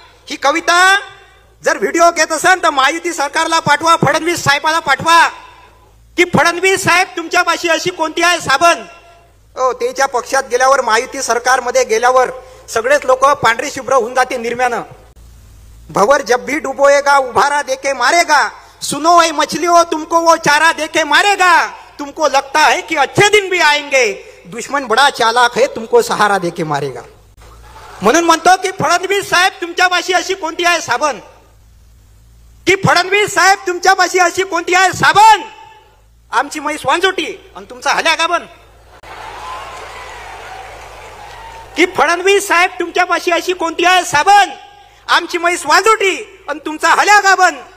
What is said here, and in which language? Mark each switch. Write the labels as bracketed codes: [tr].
[mr] ही कविता जर व्हिडिओ घेत असेल तर महायुती सरकारला पाठवा, फडणवीस साहेबाला पाठवा, की फडणवीस साहेब तुमच्यापाशी अशी कोणती आहे साबण. त्याच्या पक्षात गेल्यावर, महायुती सरकारमध्ये गेल्यावर सगळेच लोक पांढरे शुभ्र होऊन जाते निर्म्यानं. [hi] भवर जब भी डुबोएगा उभारा देके मारेगा, सुनो ऐ मछलियों तुमको वो चारा देके मारेगा, तुमको लगता है कि अच्छे दिन भी आएंगे, दुश्मन बड़ा चालाक है तुमको सहारा देके मारेगा. [mr] म्हणून म्हणतो की फडणवीस साहेब तुमच्यापाशी अशी कोणती आहे साबण, की फडणवीस साहेब तुमच्यापाशी अशी कोणती आहे साबण, आमची म्हैस वांजोटी आणि तुमचा हल्या गाबन. की फडणवीस साहेब तुमच्यापाशी अशी कोणती आहे साबण, आमची म्हैस वांजोटी आणि तुमचा हल्या गाबन.